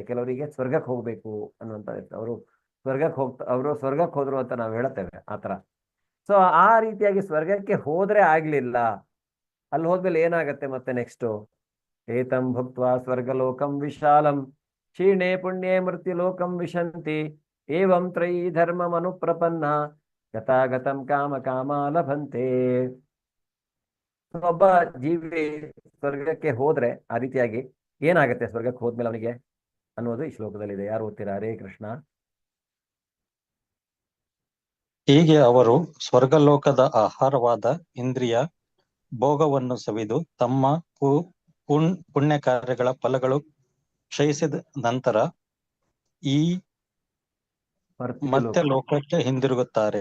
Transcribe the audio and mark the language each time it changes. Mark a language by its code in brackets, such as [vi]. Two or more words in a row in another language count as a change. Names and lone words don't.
[kn] ಕೆಲವರಿಗೆ ಸ್ವರ್ಗಕ್ಕೆ ಹೋಗ್ಬೇಕು ಅನ್ನುವಂಥ ಅವರು ಸ್ವರ್ಗಕ್ಕೆ ಹೋದ್ರು ಅಂತ ನಾವು ಹೇಳ್ತೇವೆ ಆತರ. ಸೊ ಆ ರೀತಿಯಾಗಿ ಸ್ವರ್ಗಕ್ಕೆ ಹೋದ್ರೆ ಆಗ್ಲಿಲ್ಲ, ಅಲ್ಲಿ ಹೋದ್ಮೇಲೆ ಏನಾಗತ್ತೆ ಮತ್ತೆ ನೆಕ್ಸ್ಟ್, [sa] ಏತಂ ಭುಕ್ತ್ವಾ ಸ್ವರ್ಗಲೋಕಂ ವಿಶಾಲಂ ಕ್ಷೀಣೆ ಪುಣ್ಯೇ ಮೃತ್ಯುಲೋಕಂ ವಿಶಂತಿ ಏವಂ ತ್ರಯೀ ಧರ್ಮಂ ಅನುಪ್ರಪನ್ನ ಗತಾಗತಂ ಕಾಮ ಕಾಮ ಲಭಂತೆ. [kn] ಒಬ್ಬ ಜೀವಿ ಸ್ವರ್ಗಕ್ಕೆ ಹೋದ್ರೆ ಆ ರೀತಿಯಾಗಿ ಏನಾಗತ್ತೆ ಸ್ವರ್ಗಕ್ಕೆ ಹೋದ್ಮೇಲೆ ಅವನಿಗೆ ಅನ್ನೋದು ಈ ಶ್ಲೋಕದಲ್ಲಿದೆ. ಯಾರು ಓದ್ತೀರಾ? [sa] ಹರೇ ಕೃಷ್ಣ. [kn] ಹೀಗೆ ಅವರು ಸ್ವರ್ಗಲೋಕದ ಆಹಾರವಾದ ಇಂದ್ರಿಯ ಭೋಗವನ್ನು ಸವಿದು ತಮ್ಮ ಪುಣ್ಯ ಕಾರ್ಯಗಳ ಫಲಗಳು ಕ್ಷಯಿಸಿದ ನಂತರ ಈ ಮತ್ತೆ ಲೋಕಕ್ಕೆ ಹಿಂದಿರುಗುತ್ತಾರೆ.